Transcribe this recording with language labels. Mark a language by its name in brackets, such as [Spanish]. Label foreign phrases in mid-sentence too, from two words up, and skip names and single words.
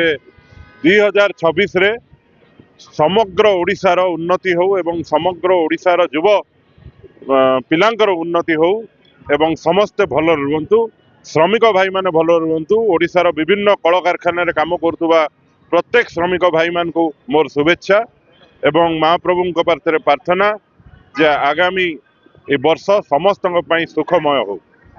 [Odia] 2026 ରେ ସମଗ୍ର ଓଡ଼ିଶାର ଉନ୍ନତି ହେଉ ଏବଂ ସମଗ୍ର ଓଡ଼ିଶାର ଯୁବ ପିଲାଙ୍କର ଉନ୍ନତି ହେଉ ଏବଂ ସମସ୍ତେ ଭଲ ରୁହନ୍ତୁ ଶ୍ରମିକ ଭାଇ ମାନେ ଭଲ ରୁହନ୍ତୁ ଓଡ଼ିଶାର ବିଭିନ୍ନ କଳ କାରଖାନା ରେ କାମ କରୁଥିବା ପ୍ରତ୍ୟେକ ଶ୍ରମିକ ଭାଇ ମାନଙ୍କୁ ମୋର ଶୁଭେଚ୍ଛା ଏବଂ ମହାପ୍ରଭୁ ପାଖେ ପ୍ରାର୍ଥନା ଯେ ଆଗାମୀ ଏ ବର୍ଷ ସମସ୍ତ ସୁଖମୟ ହେଉ।